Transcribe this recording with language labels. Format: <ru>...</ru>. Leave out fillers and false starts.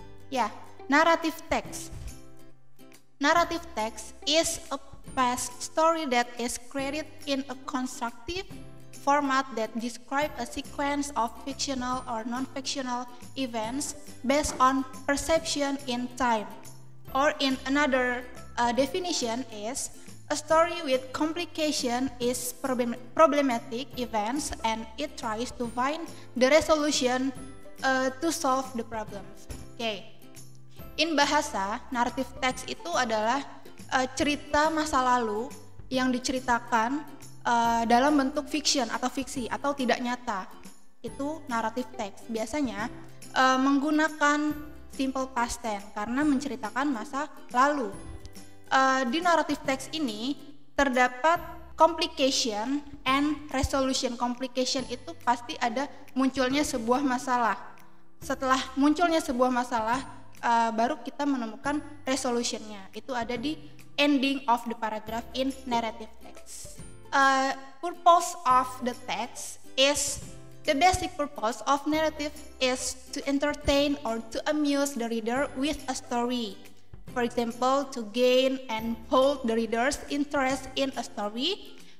<en>Yeah, narrative text. Narrative text is a past story that is created in a constructive format that describes a sequence of fictional or non-fictional events based on perception in time. Or in another definition is a story with complication is problematic events and it tries to find the resolution to solve the problems. Okay. In bahasa,</en> <id>narrative text itu adalah cerita masa lalu yang diceritakan dalam bentuk fiction atau fiksi atau tidak nyata. Itu narrative text. Biasanya menggunakan simple past tense karena menceritakan masa lalu. Di narrative text ini terdapat complication and resolution. Complication itu pasti ada munculnya sebuah masalah. Setelah munculnya sebuah masalah, baru kita menemukan resolutionnya. Itu ada di</id> <en>ending of the paragraph in narrative text. Purpose of the text is the basic purpose of narrative is to entertain or to amuse the reader with a story. For example, to gain and hold the reader's interest in a story.</en>